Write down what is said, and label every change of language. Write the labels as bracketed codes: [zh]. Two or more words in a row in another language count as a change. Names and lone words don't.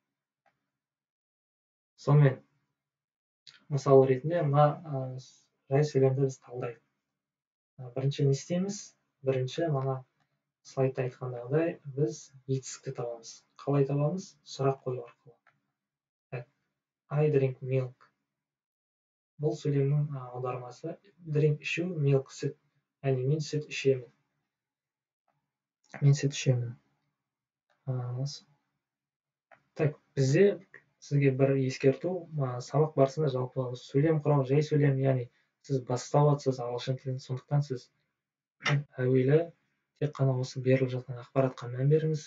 [kk] Сонымен мысал ретінде мына жай сөйлемді біз талдайық. Бірінші не істейміз? Бірінші мына слайдта айтқандағыдай біз етістікті табамыз. Қалай табамыз? Сұрақ қою арқылы. [en] I drink milk. [kk] Бұл сөйлемнің аудармасы drink ішу, milk сүт. Яғни мен сүт ішемін. Мен сүт ішемін. Так, бізде сізге бір ескерту, сабақ барысында жалпы сөйлем құрау, жай сөйлем, яғни сіз бастап жатсыз ағылшын тілін, сондықтан сіз әуелі тек қана осы беріліп жатқан ақпаратқа мән беріңіз.